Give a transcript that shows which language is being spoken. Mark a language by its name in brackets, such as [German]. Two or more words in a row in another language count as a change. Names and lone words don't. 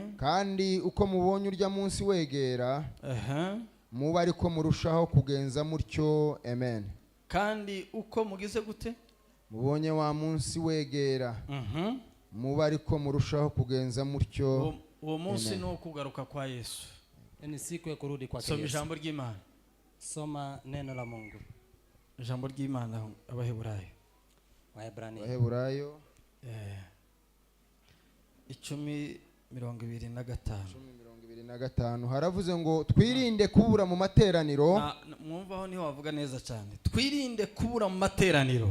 [Kinyarwanda] Kandi uko mubonye urya munsi wegera. Muba ariko murushaho kugenza mutyo. Amen. Kandi uko mugize gute? Mubonye wa munsi wegera. Muba ariko murushaho kugenza mutyo. Uwo munsi no kugaruka kwa Yesu. [Swahili] Ni siku ya kurudi kwa Yesu. [Kinyarwanda] Soma ijambo ry'Imana. [Swahili] Soma neno la Mungu. [Kinyarwanda] Ijambo ry'Imana Abaheburayo. Abaheburayo 10:25. Haravuze ngo twirinde kubura mu materaniro. Mwumvaho niho wavuga neza cyane. Twirinde kubura mu materaniro.